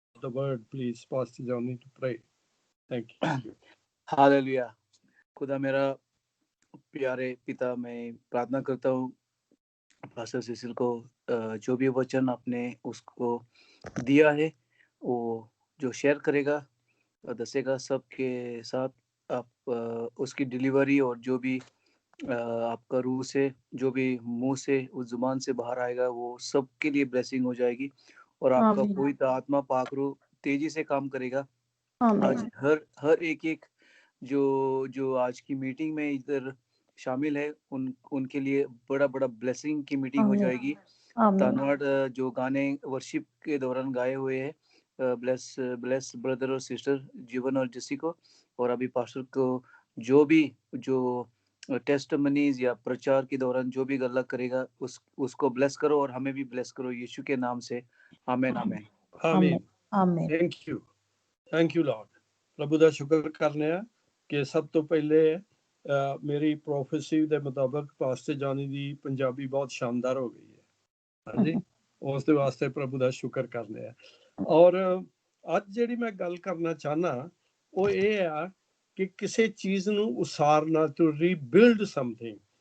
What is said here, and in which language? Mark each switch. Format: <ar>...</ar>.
<en>the word, please, Pastor Johnny, to pray. Thank you.</en> <hi>Hallelujah. खुदा मेरा प्यारे पिता, मैं प्रार्थना करता हूँ पास्टर सिसिल को जो भी वचन आपने उसको दिया है वो जो शेयर करेगा दसेगा सबके साथ। आप उसकी डिलीवरी और जो भी आपका रूह से जो भी मुंह से उस जुबान से बाहर आएगा वो सबके लिए ब्लेसिंग हो जाएगी और आपका आमीन। पवित्र आत्मा पाक रूह तेजी से काम करेगा। आज आमीन। हर एक जो आज की मीटिंग में इधर शामिल है उनके लिए बड़ा ब्लेसिंग की मीटिंग हो आमीन। जाएगी। आमीन। धन्यवाद जो गाने वर्शिप के दौरान गाए हुए हैं, ब्लेस ब्रदर और सिस्टर जीवन और जसी को, और अभी पास्टर को जो टेस्टमनीज या प्रचार के दौरान जो भी गल्ला करेगा उसको ब्लेस करो और हमें भी ब्लेस करो यीशु के नाम से। आमीन आमीन आमीन। आमीन।</hi> <en>Thank you lord.</en> <pa>प्रभु ਦਾ ਸ਼ੁਕਰ ਕਰਨੇ ਆ ਕਿ ਸਭ ਤੋਂ ਪਹਿਲੇ ਮੇਰੀ ਪ੍ਰੋਫੈਸੀ ਦੇ ਮੁਤਾਬਕ ਪਾਸਟਰ ਜਾਨੀ ਦੀ ਪੰਜਾਬੀ ਬਹੁਤ ਸ਼ਾਨਦਾਰ ਹੋ ਗਈ ਹੈ। ਹਾਂਜੀ, ਉਸ ਦੇ ਵਾਸਤੇ ਪ੍ਰਭੂ ਦਾ ਸ਼ੁਕਰ ਕਰਨੇ ਆ। ਔਰ ਅੱਜ ਜਿਹੜੀ ਮੈਂ ਗੱਲ ਕਰਨਾ ਚਾਹਨਾ ਉਹ ਇਹ ਆ ਕਿ ਕਿਸੇ ਚੀਜ਼ ਨੂੰ ਉਸਾਰਨਾ,</pa> <en>To rebuild something.</en>